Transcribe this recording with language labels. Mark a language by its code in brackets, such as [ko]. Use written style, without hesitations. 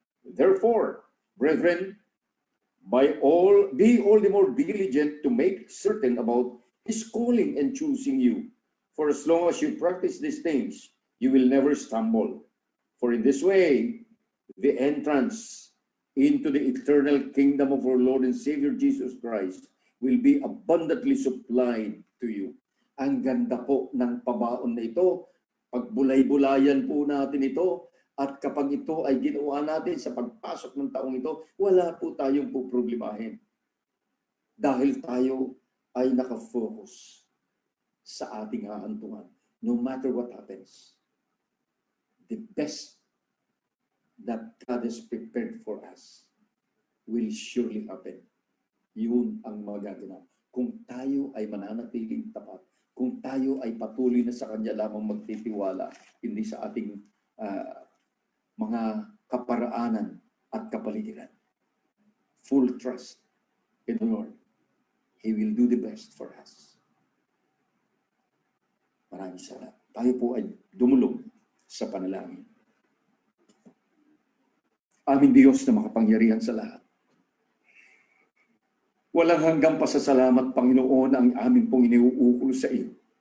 [en] Therefore, brethren, be all the more diligent to make certain about his calling and choosing you. For as long as you practice these things, you will never stumble. For in this way, the entrance into the eternal kingdom of our Lord and Savior Jesus Christ will be abundantly supplied to you. [tl] Ang ganda po ng pabaon na ito. Pagbulay-bulayan po natin ito. At kapag ito ay ginawa natin sa pagpasok ng taong ito, wala po tayong poproblemahin. Dahil tayo ay nakafocus sa ating hahantungan. [en] No matter what happens, the best that God has prepared for us will surely happen. [tl] Yun ang magaganap. Kung tayo ay mananatiling tapat, kung tayo ay patuloy na sa Kanya lamang magtitiwala, hindi sa ating mga kaparaanan at kapaligiran. [en] Full trust in the Lord. He will do the best for us. [tl] Maraming salamat. Tayo po ay dumulog sa panalangin. Aming Diyos na makapangyarihan sa lahat. Walang hanggang pasasalamat, Panginoon, ang amin pong iniuukol sa iyo.